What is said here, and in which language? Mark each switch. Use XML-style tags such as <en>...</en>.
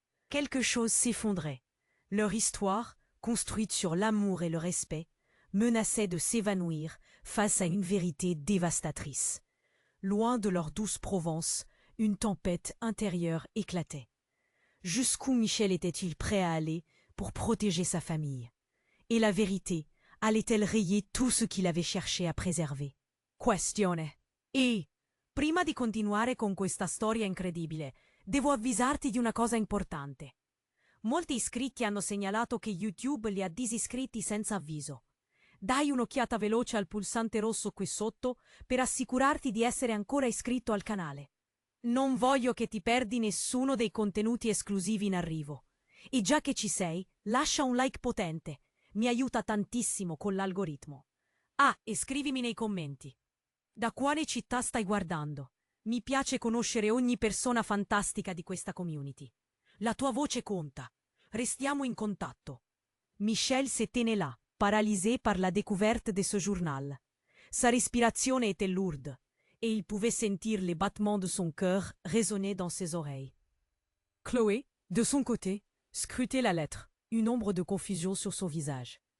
<fr>Quelque chose s'effondrait. Leur histoire, construite sur l'amour et le respect, menaçait de s'évanouir face à une vérité dévastatrice. Loin de leur douce Provence, une tempête intérieure éclatait. Jusqu'où Michel était-il prêt à aller pour protéger sa famille? Et la vérité allait-elle rayer tout ce qu'il avait cherché à préserver?</fr> <it>Questione. E, prima di continuare con questa storia incredibile, devo avvisarti di una cosa importante. Molti iscritti hanno segnalato che YouTube li ha disiscritti senza avviso. Dai un'occhiata veloce al pulsante rosso qui sotto per assicurarti di essere ancora iscritto al canale. Non voglio che ti perdi nessuno dei contenuti esclusivi in arrivo. E già che ci sei, lascia un like potente. Mi aiuta tantissimo con l'algoritmo. Ah, e scrivimi nei commenti. Da quale città stai guardando? Mi piace conoscere ogni persona fantastica di questa community. La tua voce conta. Restiamo in contatto.</it> <fr>Michel s'était là, paralysé par la découverte de ce journal. Sa respiration était lourde, et il pouvait sentir les battements de son cœur résonner dans ses oreilles. Chloé, de son côté, scrutait la lettre, une ombre de confusion sur son visage.</fr>